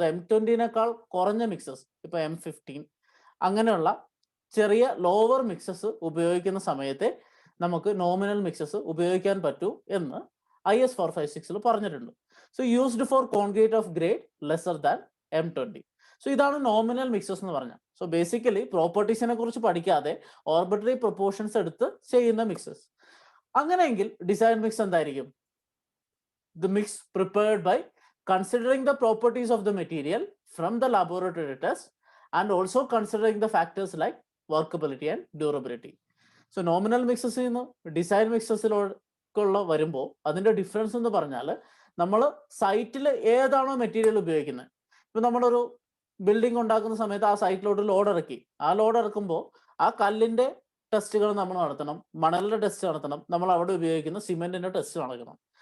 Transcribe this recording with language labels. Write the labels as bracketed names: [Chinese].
[Malayalam] അത് M20നേക്കാൾ കുറഞ്ഞ മിക്സസ്, ഇപ്പൊ M15 അങ്ങനെയുള്ള ചെറിയ ലോവർ മിക്സസ് ഉപയോഗിക്കുന്ന സമയത്തെ നമുക്ക് നോമിനൽ മിക്സസ് ഉപയോഗിക്കാൻ പറ്റൂ എന്ന് IS 456 പറഞ്ഞിട്ടുണ്ട്. [English] So used for concrete of grade lesser than M20. [Malayalam] So ഇതാണ് നോമിനൽ മിക്സസ് എന്ന് പറഞ്ഞാൽ. സോ ബേസിക്കലി പ്രോപ്പർട്ടീസിനെ കുറിച്ച് പഠിക്കാതെ ഓർബിട്രറി പ്രൊപ്പോർഷൻസ് എടുത്ത് ചെയ്യുന്ന മിക്സസ്. അങ്ങനെയെങ്കിൽ ഡിസൈൻ മിക്സ് എന്തായിരിക്കും? [English] The mix prepared by considering the properties of the material from the laboratory test and also considering the factors like workability and durability. So nominal mixes in design mixes [Malayalam] വരുമ്പോൾ അതിന്റെ difference എന്ന് പറഞ്ഞാൽ നമ്മൾ സൈറ്റിൽ ഏതാണോ material ഉപയോഗിക്കുന്നത്. ഇപ്പൊ നമ്മളൊരു ബിൽഡിംഗ് ഉണ്ടാക്കുന്ന സമയത്ത് ആ സൈറ്റിലോട്ട് ലോഡ് ഇറക്കി, ആ ലോഡ് ഇറക്കുമ്പോൾ ആ കല്ലിന്റെ ടെസ്റ്റുകൾ നമ്മൾ നടത്തണം, മണലിന്റെ ടെസ്റ്റ് നടത്തണം, നമ്മൾ അവിടെ ഉപയോഗിക്കുന്ന സിമെന്റിന്റെ ടെസ്റ്റ് നടക്കണം.